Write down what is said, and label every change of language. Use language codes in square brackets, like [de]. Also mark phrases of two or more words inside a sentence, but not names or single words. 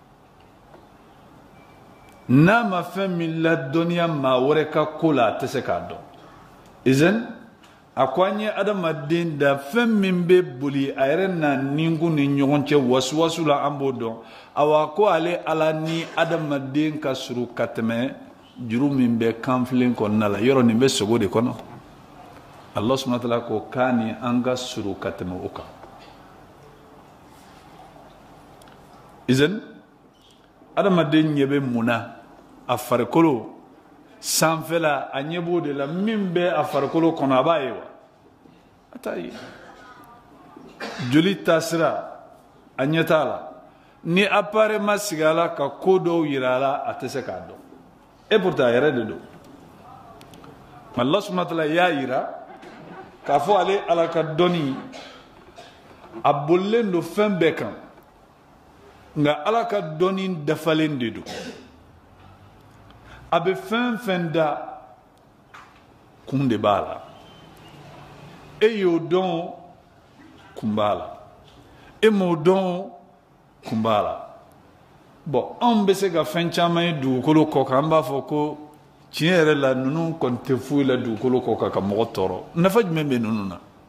[bm] n'a ma fɛn min ladɔnniya maa wɛrɛ ka ko la a tɛ se k'a dɔn izan a ko an ye adamaden da fɛn min bɛ boli a yɛrɛ n'a ninkun ni ɲɔgɔn cɛ wasuwasu la an b'o dɔn awa ko ale Ala ni adamaden ka surun ka tɛmɛ juru min bɛ kanfilen kɔnɔna la yɔrɔ nin bɛ sogo de kɔnɔ [ar] الله سبحانه وتعالى [bm] ko k'a ni an ka surun ka tɛmɛ o kan izan adamaden ɲɛ bɛ mun na a farikolo sanfɛla a ɲɛ b'o de la min bɛ a farikolo kɔnɔ a b'a ye wa a t'a ye joli taasira a ɲɛ t'a la ni appareil ma sigi a la ka ko dɔw yira a la a tɛ se k'a dɔn [fr] et pourtant [bm] a yɛrɛ de don [ar] الله سبحانه وتعالى [bm] y'a yira k'a fɔ ale Ala ka dɔnni a bolilen don fɛn bɛɛ kan nka Ala ka dɔnni dafalen de don a bɛ fɛn fɛn da kun de b'a la e y'o dɔn kun b'a la e m'o dɔn kun b'a la bon anw bɛ se ka fɛn caman ye dugukolo kɔ kan an b'a fɔ ko tiɲɛ yɛrɛ la ninnu kɔni tɛ foyi la dugukolo kɔ kan ka mɔgɔ tɔɔrɔ nafa jumɛn bɛ ninnu na